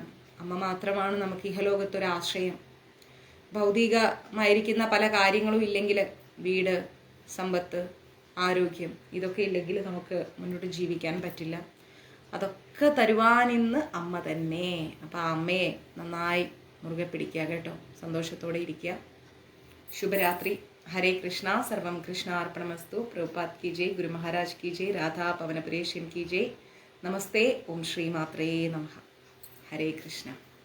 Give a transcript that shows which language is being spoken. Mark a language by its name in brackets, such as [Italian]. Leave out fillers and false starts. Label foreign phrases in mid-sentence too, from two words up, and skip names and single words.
[Malayalam] അമ്മ മാത്രമാണ് നമുക്ക് ഇഹലോകത്തൊരാശ്രയം. ഭൗതികമായിരിക്കുന്ന പല കാര്യങ്ങളും ഇല്ലെങ്കിൽ, വീട്, സമ്പത്ത്, ആരോഗ്യം, ഇതൊക്കെ ഇല്ലെങ്കിൽ നമുക്ക് മുന്നോട്ട് ജീവിക്കാൻ പറ്റില്ല. അതൊക്കെ തരുവാനിന്ന് അമ്മ തന്നെ. അപ്പം ആ അമ്മയെ നന്നായി മുറുകെ പിടിക്കുക കേട്ടോ. സന്തോഷത്തോടെ ഇരിക്കുക. ശുഭരാത്രി. [Hindi] हरे कृष्णा. [Sanskrit] सर्वम कृष्णार्पणमस्तु. [Hindi] प्रभुपाद की जय. गुरु महाराज की जय. राधा पवनपुरेशन की जय. नमस्ते. [Sanskrit] ओम श्री मात्रे नमः. हरे कृष्णा.